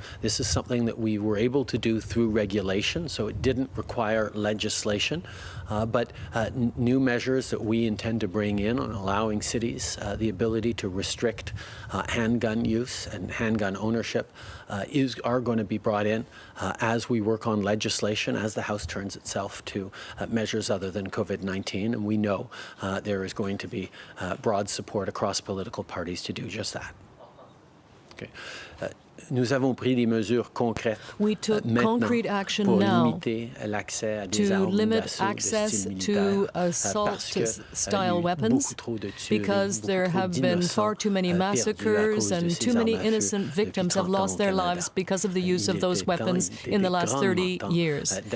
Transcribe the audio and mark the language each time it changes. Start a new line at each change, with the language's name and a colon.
English: This is something that we were able to do through regulation, so it didn't require legislation, but new measures that we intend to bring in on allowing cities the ability to restrict handgun use and handgun ownership are going to be brought in as we work on legislation, as the House turns itself to measures other than COVID-19, and we know there is going to be broad support across political parties to do just that. Okay.
French: Nous avons pris des mesures concrètes.
English: We took concrete action now to limit access to assault-style weapons because there have been far too many massacres and too many innocent victims have lost their lives because of the use of those weapons in the last 30 years.